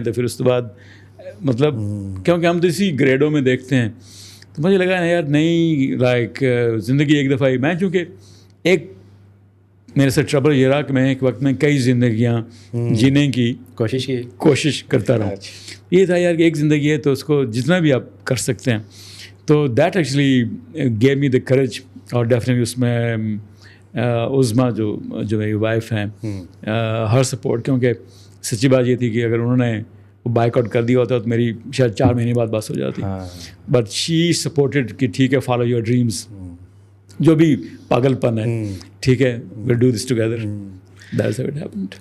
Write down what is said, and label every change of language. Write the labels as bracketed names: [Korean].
[Urdu] تو پھر اس کے بعد مطلب کیونکہ ہم تو اسی گریڈوں میں دیکھتے ہیں, تو مجھے لگا یار نہیں, لائک زندگی ایک دفعہ ہی. میں چونکہ ایک میرے سے ٹربل یہ رہا کہ میں ایک وقت میں کئی زندگیاں جینے کی کوشش کرتا رہا. یہ تھا یار کہ ایک زندگی ہے تو اس کو جتنا بھی آپ کر سکتے ہیں. [English] تو that actually give me the courage. [Urdu] اور ڈیفینیٹلی اس میں عظما جو میری وائف ہیں, ہر سپورٹ, کیونکہ سچی بات یہ تھی کہ اگر انہوں نے بائک آؤٹ کر دیا ہوتا تو میری شاید 4 مہینے بعد بس ہو جاتی. [English] but she supported [Urdu] کہ ٹھیک ہے [English] follow your dreams, [Urdu] جو بھی پاگل پن ہے ٹھیک ہے, [English] Will do this together. That's how it happened.